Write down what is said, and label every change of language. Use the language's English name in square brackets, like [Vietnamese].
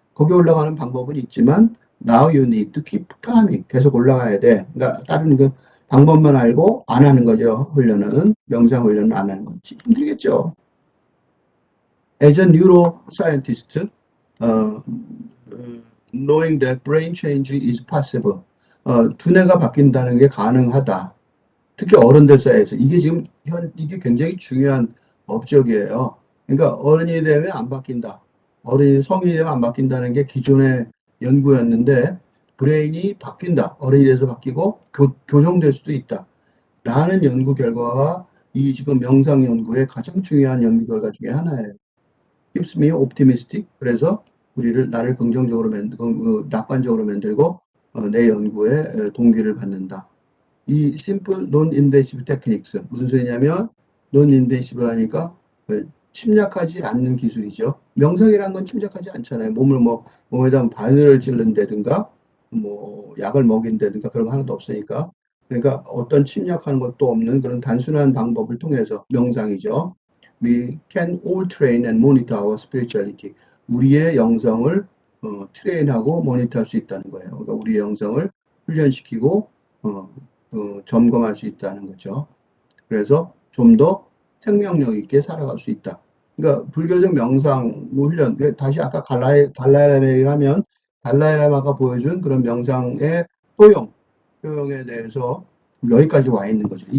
[Korean] 거기 올라가는 방법은 있지만 [English] now you need to keep climbing. [Korean] 계속 올라가야 돼. 그러니까 다른 방법만 알고 안 하는 거죠. 훈련은. 명상 훈련은 안 하는 거지. 힘들겠죠. [English] As a neuroscientist, uh, knowing that brain change is possible. [Korean] 두뇌가 바뀐다는 게 가능하다. 특히 어른들 사이에서. 이게 지금 이게 굉장히 중요한 업적이에요. 그러니까 어른이 되면 안 바뀐다. 어른이 성인이 되면 안 바뀐다는 게 기존의 연구였는데, 브레인이 바뀐다. 어른이 돼서 바뀌고 교정될 수도 있다. 라는 연구 결과가 이 지금 명상 연구의 가장 중요한 연구 결과 중에 하나예요. [English] keeps me optimistic. [Korean] 그래서 나를 긍정적으로 낙관적으로 만들고 내 연구에 동기를 받는다. 이 [English] simple non-invasive techniques [Korean] 무슨 소리냐면 non-invasive 하니까 침략하지 않는 기술이죠. 명상이라는 건 침략하지 않잖아요. 몸에다 바늘을 찔른다든가 뭐 약을 먹인다든가 그런 거 하나도 없으니까. 그러니까 어떤 침략하는 것도 없는 그런 단순한 방법을 통해서 명상이죠. [English] We can all train and monitor our spirituality. [Korean] 우리의 영성을 트레인하고 모니터할 수 있다는 거예요. 그러니까 우리의 영성을 훈련시키고 점검할 수 있다는 거죠. 그래서 좀 더 생명력 있게 살아갈 수 있다. 그러니까 불교적 명상 훈련, 다시 아까 달라이라마라면 달라이라마가 보여준 그런 명상의 효용에 대해서 여기까지 와 있는 거죠.